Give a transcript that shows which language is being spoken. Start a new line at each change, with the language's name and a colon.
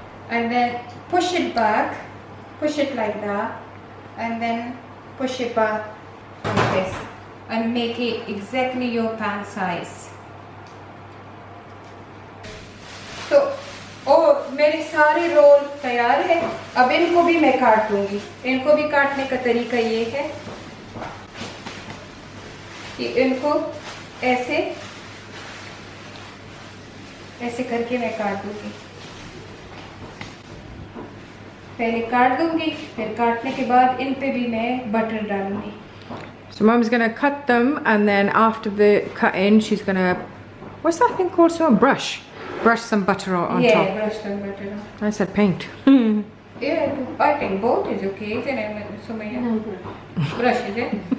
English: And then push it back. Push it like that. And then push it back like this. And make it exactly your pan size.
Hindi: तो मेरे सारे role तैयार है. अब इनको भी मैं काट दूंगी. इनको भी काटने का तरीका ये है कि इनको ऐसे ऐसे करके मैं काट दूंगी. पहले काट दूंगी, फिर काटने के बाद इन पे भी मैं बटर डालूंगी.
English: So Mum's gonna cut them, and then after the cutting, she's gonna, what's that thing called? So brush some butter on top. Yeah, brush some butter. I said paint. Yeah, I think both is okay, isn't it, Sumaya? Brush, is it?